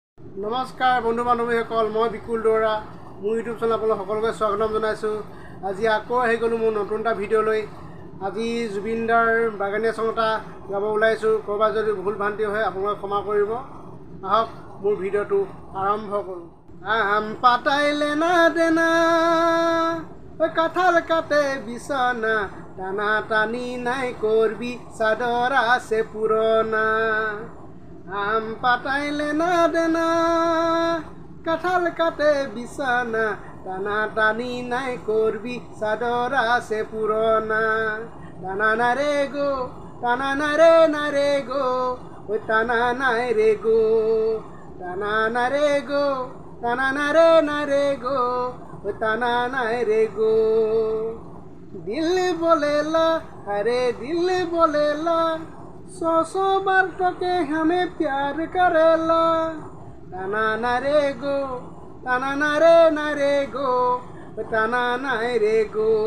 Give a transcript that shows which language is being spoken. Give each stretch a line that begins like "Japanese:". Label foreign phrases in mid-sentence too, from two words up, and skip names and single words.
Assamese: নমস্কাৰ বন্ধু বান্ধৱীসকল, মই বিকুল দৌৰা। মোৰ ইউটিউব চেনেল আপোনালোক সকলোকে স্বাগতম জনাইছোঁ। আজি আকৌ আহি গ'লোঁ মোৰ নতুন এটা ভিডিঅ' লৈ। আজি জুবিন দাৰ বাগানীয়া চং এটা গাব ওলাইছোঁ। ক'ৰবাত যদি ভুল ভ্ৰান্তি হয় আপোনালোকে ক্ষমা কৰিব। আহক মোৰ ভিডিঅ'টো আৰম্ভ কৰোঁ।
Sadri: আম পাতাইলে না দেনা, কাঁঠাল কাটে বিছনা, টানা টানি নাই করবি, চাদর আছে পুরনা। আম পাতাইলে না দেনা, কাঁঠাল কাটে বিছানা, টানা টানি নাই করবি, চাদর আছে পুরনা। টানা না রে গো, টানা না রে গো, ওই টানা নাই রে গো, টানা না রে গো, টানা না রে গো, ওই টানা নাই রে গো।
Bhojpuri: दिल बोलेला, अरे दिल बोलेला, सौ बार तो के हमें प्यार करेला।
Sadri: ताना ना रे गो, ताना ना रे गो, ताना ना रे गो।